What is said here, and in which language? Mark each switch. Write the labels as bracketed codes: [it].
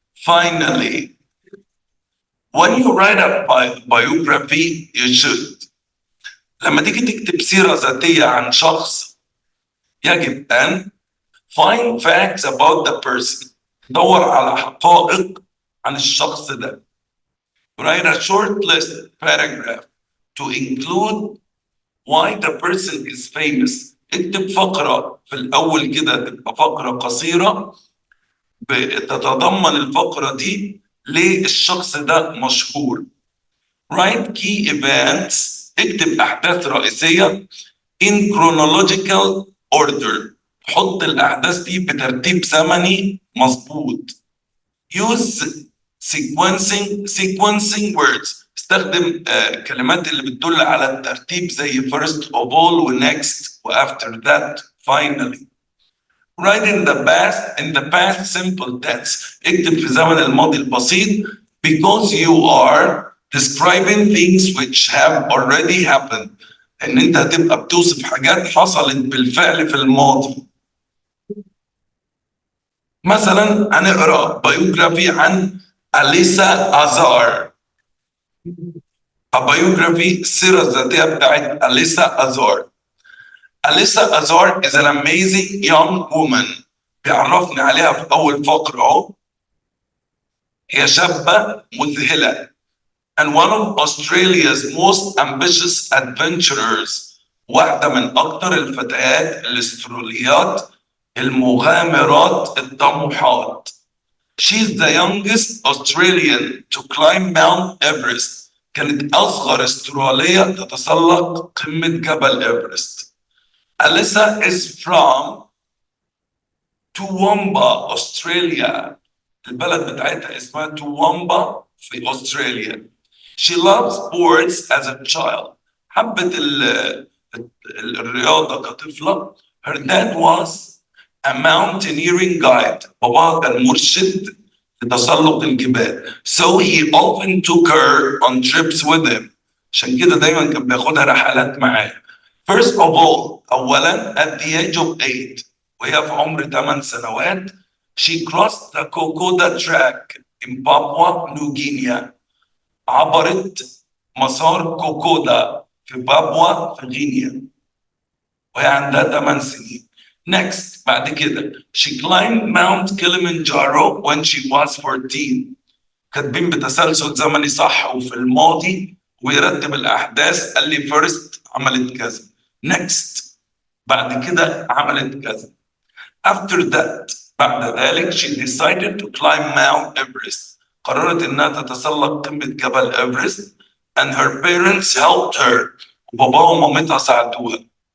[en] Finally. When you write a biography, you should. [ar] لما تيجي تكتب سيرة ذاتية عن شخص يجب أن [en] find facts about the person. [ar] دور على حقائق عن الشخص ده. [en] Write a short list paragraph to include why the person is famous. [ar] اكتب فقرة في الأول كده تبقى فقرة قصيرة بتتضمن الفقرة دي ليه الشخص ده مشهور. [en] Write key events. [ar] اكتب أحداث رئيسية [en] in chronological order. [ar] حط الأحداث دي بترتيب زمني مظبوط. [en] Use sequencing words. [ar] استخدم كلمات اللي بتدل على الترتيب زي [en] first of all [ar] و [en] next [ar] و [en] after that finally. Write in the past simple tense. [ar] اكتب في زمن الماضي البسيط [en] because you are describing things which have already happened. [ar] ان انت هتبقى بتوصف حاجات حصلت بالفعل في الماضي. مثلا هنقرا بايوجرافي عن أليسا أزار. بايوجرافي السيرة الذاتية بتاعت أليسا أزار. [en] Alyssa Azar is an amazing young woman. [ar] بيعرفني عليها في أول فقرة أهو. هي شابة مذهلة. [en] And one of Australia's most ambitious adventurers. [ar] واحدة من أكثر الفتيات الاستراليات المغامرات الطموحات. [en] She's the youngest Australian to climb Mount Everest. [ar] كانت أصغر استرالية تتسلق قمة جبل إيفرست. [en] Alyssa is from Toowoomba, Australia. [ar] البلد بتاعتها اسمها توومبا في أستراليا. [en] She loves sports as a child. [ar] حبت الرياضة كطفلة. [en] Her dad was a mountaineering guide. [ar] باباها كان مرشد لتسلق الجبال. [en] So he often took her on trips with him. [ar] عشان كده دايما كان بياخدها رحلات معاه. [en] First of all, [ar] أولا [en] at the age of 8 [ar] وهي في عمر 8 سنوات [en] she crossed the Kokoda track in Papua New Guinea. [ar] عبرت مسار كوكودا في بابوا في غينيا وهي عندها 8 سنين. [en] Next [ar] بعد كده [en] she climbed Mount Kilimanjaro when she was 14. [ar] كاتبين بتسلسل زمني صح وفي الماضي ويرتب الأحداث. قال لي [en] first [ar] عملت كذا. [en] Next [ar] بعد كده عملت كذا. [en] After that [ar] بعد ذلك [en] she decided to climb Mount Everest. [ar] قررت إنها تتسلق قمة جبل إيفرست [en] and her parents helped her. [ar] وباباها ومامتها ساعدوها.